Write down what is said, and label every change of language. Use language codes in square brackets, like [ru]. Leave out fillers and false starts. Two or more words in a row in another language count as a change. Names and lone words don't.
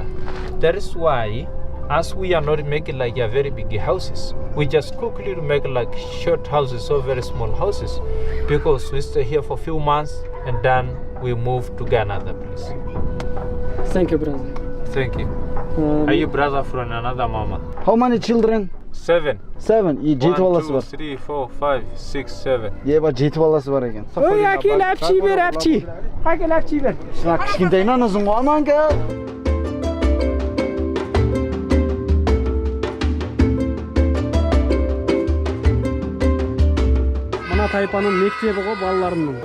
[en] That is why, as we are not making like a very big houses, we just quickly make like short houses or very small houses, because we stay here for a few months and then we move to another place. Thank you, brother. Thank you. Are you brother from another mama? How many children? 7. 7. [kk] И 7 баласы 1, бар. 2, 3, 4, 5, 6, 7. Еба 7 баласы бар екен. Ой, әкел әпчи бер, әпчи. Әкел әпчи бер. Шына кішкентайынан ұзын ғой, аман кел. Мына тайпаның мектебі ғой балаларының.